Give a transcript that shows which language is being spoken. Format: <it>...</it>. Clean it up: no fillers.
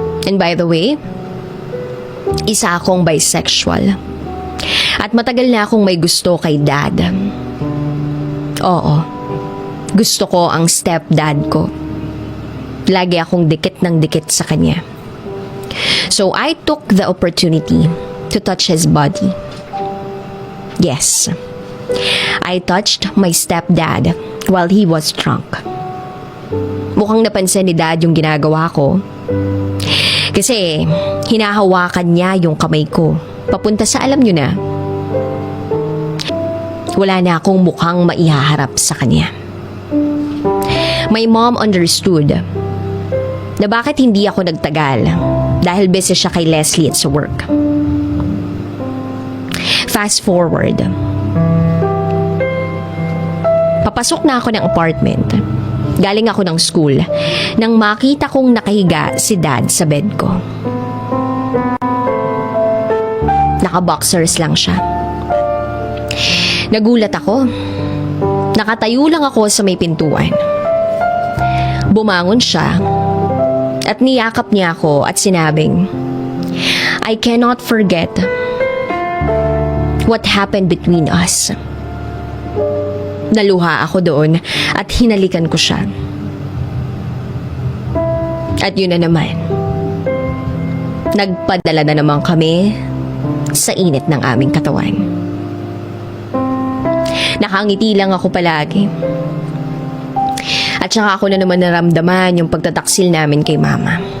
<en>And by the way,</en> <tl>isa akong bisexual. At matagal na akong may gusto kay Dad. Oo. Gusto ko ang stepdad ko. Lagi akong dikit ng dikit sa kanya.</tl> <en>So I took the opportunity to touch his body. Yes. I touched my stepdad while he was drunk.</en> <tl>Mukhang napansin ni Dad yung ginagawa ko. Kasi hinahawakan niya yung kamay ko papunta sa alam nyo na. Wala na akong mukhang maihaharap sa kanya.</tl> <en>My mom understood</en> <tl>na bakit hindi ako nagtagal dahil busy siya kay Leslie at sa work.</tl> <en>Fast forward.</en> <tl>Papasok na ako ng apartment. Galing ako ng school nang makita kong nakahiga si Dad sa bed ko. Naka-boxers lang siya. Nagulat ako. Nakatayo lang ako sa may pintuan. Bumangon siya at niyakap niya ako at sinabing,</tl> <en>"I cannot forget what happened between us."</en> <tl>Naluha ako doon at hinalikan ko siya. At yun na naman. Nagpadala na naman kami sa init ng aming katawan. Nakangiti lang ako palagi. At saka ako na naman naramdaman yung pagtataksil namin kay Mama.</tl>